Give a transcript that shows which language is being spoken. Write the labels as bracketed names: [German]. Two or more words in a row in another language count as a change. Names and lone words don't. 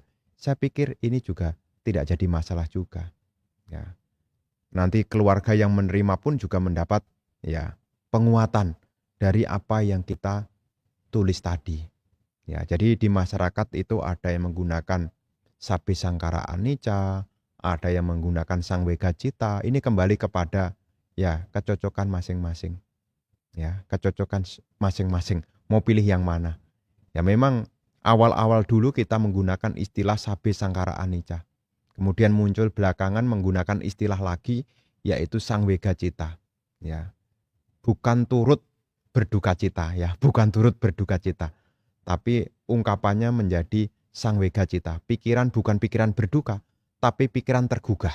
[Indonesian] Saya pikir ini juga tidak jadi masalah juga. Ya. Nanti keluarga yang menerima pun juga mendapat ya penguatan dari apa yang kita tulis tadi. Ya, jadi di masyarakat itu ada yang menggunakan [Pali] sabbe sangkara anicca, [Indonesian] ada yang menggunakan [Pali] sang wega cita. [Indonesian] Ini kembali kepada ya kecocokan masing-masing. Ya, kecocokan masing-masing. Mau pilih yang mana? Ya memang awal-awal dulu kita menggunakan istilah [Pali] sabbe sangkara anicca. [Indonesian] Kemudian muncul belakangan menggunakan istilah lagi yaitu [Pali] sang wega cita. [Indonesian] Ya. Bukan turut berduka cita ya, bukan turut berduka cita. Tapi ungkapannya menjadi [Pali] sang wega cita. [Indonesian] Pikiran bukan pikiran berduka, tapi pikiran tergugah.